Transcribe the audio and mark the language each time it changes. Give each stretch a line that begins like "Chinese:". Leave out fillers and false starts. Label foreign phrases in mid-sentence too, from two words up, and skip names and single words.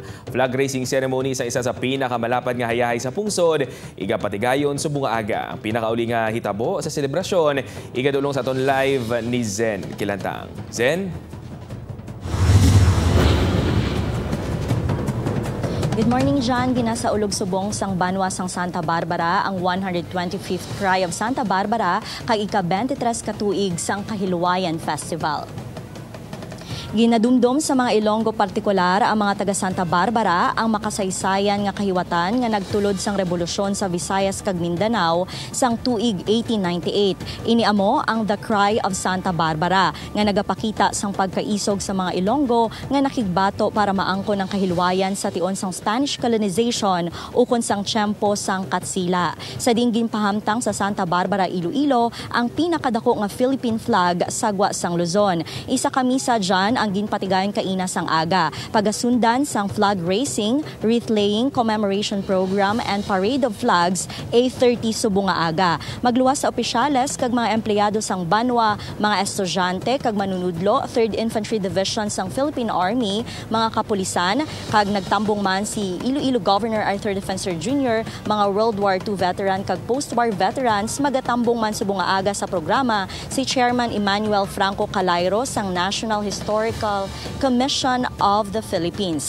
English: Flag raising ceremony
Hiligaynon: sa isa sa pinakamalapad nga hayahay sa pungsod, igapatigayon subong nga aga. Ang pinakauli nga hitabo sa selebrasyon, igadulong sa aton live ni Zen Kilantang. Zen?
English: Good morning, John.
Hiligaynon: Ginasaulog subong sang banwa sang Santa Barbara ang 125th Cry of Santa Barbara kag ika-23 katuig sang Kahilwayan Festival. Ginadumdum sa mga Ilonggo partikular ang mga taga Santa Barbara ang makasaysayan nga kahiwatan nga nagtulod sang revolusyon sa Visayas kag Mindanao sang tuig 1898. Iniamo ang The Cry of Santa Barbara nga nagapakita sang pagkaisog sa mga Ilonggo nga nakigbato para maangkon ang kahilwayan sa tion sang
English: Spanish colonization
Hiligaynon: ukon sang tiyempo sang Katsila. Sa dinggin pahamtang sa Santa Barbara, Iloilo ang pinakadako nga
English: Philippine flag
Hiligaynon: sagwa sang Luzon. Isa kamisa dyan ang ginpatigayon kaina sang aga. Pagasundan sang
English: flag racing, wreath laying, commemoration program, and parade of flags, 8:30
Hiligaynon: subong nga aga. Magluwas sa opisyales kag mga empleyado sang banwa, mga estudyante kag manunudlo, 3rd Infantry Division sang Philippine Army, mga kapulisan, kag nagtambong man si Iloilo Governor Arthur Defensor Jr., mga
English: World War II veteran
Hiligaynon: kag
English: post-war veterans,
Hiligaynon: magatambong man subong nga aga sa programa si Chairman Emmanuel Franco Calairo sang National Historical Commission of the Philippines.